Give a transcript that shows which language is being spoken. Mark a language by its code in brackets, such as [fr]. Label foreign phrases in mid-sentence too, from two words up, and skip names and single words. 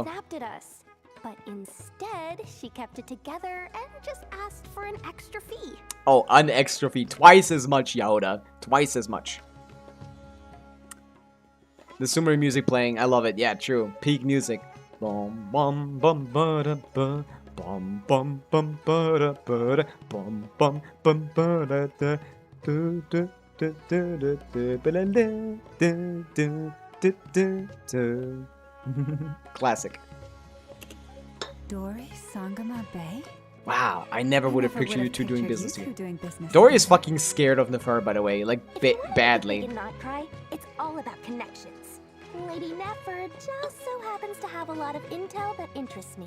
[en] snapped at us. But instead, she kept it together and just asked for an extra fee. Oh, an extra fee. Twice as much, Yoda. Twice as much. The summary music playing, I love it. Yeah, true. Peak music. Bum bum bum ba da ba. Bum bum bum ba da ba da. Bum bum bum ba da da. Do do do do do do ba da da do do do do do. Classic. Dory Sangama Bay? Wow, I never would have pictured you two doing pictured business you two together. doing business Dory is together. fucking scared of Nefer, by the way, like If you wanna badly. make not cry, it's all about connections. Lady Nefer just so happens to have a lot of intel that interests me.